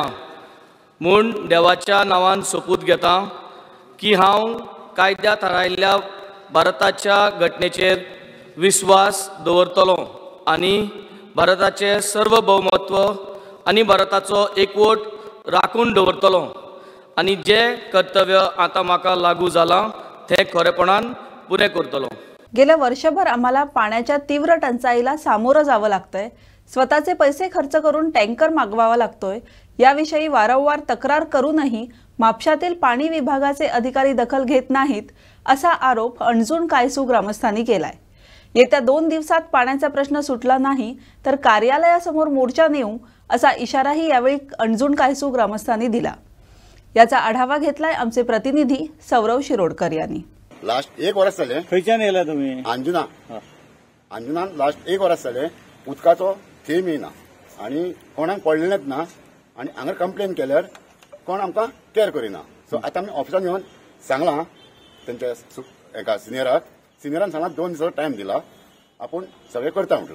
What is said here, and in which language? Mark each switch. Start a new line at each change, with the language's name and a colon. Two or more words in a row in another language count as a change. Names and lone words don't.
Konkani: म्हूण देवाच्या नांवान शपथ घेता की हांव कायद्या थारायल्ल्या भारताच्या घटनेचेर विश्वास दवरतलों आनी भारताचें सार्वभौमत्व आनी भारताचो एकवट राखून दवरतलों आनी जे कर्तव्य आता म्हाका लागू जालां तें खरेपणान पुरे करतलो.
Marathi: गेल्या वर्षभर आम्हाला पाण्याच्या तीव्र टंचाईला सामोरं जावं लागतंय. स्वतःचे पैसे खर्च करून टँकर मागवावा लागतोय. याविषयी वारंवार तक्रार करूनही म्हापशातील पाणी विभागाचे अधिकारी दखल घेत नाहीत असा आरोप अणजुण कायसू ग्रामस्थांनी केलाय. येत्या 2 दिवसात पाण्याचा प्रश्न सुटला नाही तर कार्यालयासमोर मोर्चा नेऊ असा इशाराही यावेळी अणजुण कायसू ग्रामस्थांनी दिला. याचा आढावा घेतलाय आमचे प्रतिनिधी सौरव शिरोडकर यांनी.
Konkani: लास्ट 1 वर्ष जालें. खंयच्यान येयला तुमी? अंजुनान लास्ट 1 वर्ष जालें उदकाचो थेंब येना आनी कोणाक पडलेलेच ना आनी हांगा कंप्लेन केल्यार कोण आमकां केअर करिना. सो आता आमी ऑफिसान येवन सांगलां तेंच्या एका सिनियरान सांगला 2 दिसाचो टायम दिला आपूण सगळें करता म्हटलां.